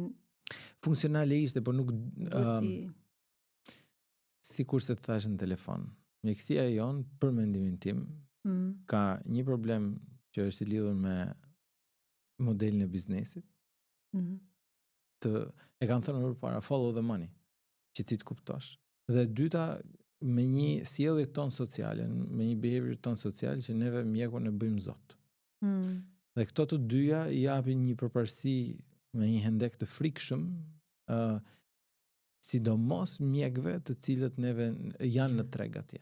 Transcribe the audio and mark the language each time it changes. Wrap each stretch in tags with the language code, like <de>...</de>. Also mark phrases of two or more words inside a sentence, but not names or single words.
<sq>Funksionale ishte, por nuk sikur se të thash në telefon. Mjekësia jon, për mendimin tim, ka një problem që është i lidhur me modelin e biznesit. E kanë thënë më përpara,</sq> <en>follow the money,</en> <sq>që ti të kuptosh. Dhe dyta, me një sjellje tonë sociale, me një behavior tonë social që neve mjekun e bëjmë zot. Dhe këto të dyja i japin një përparësi me një hendek të frikshëm, sidomos mjekëve të cilët neve janë në treg atje.</sq>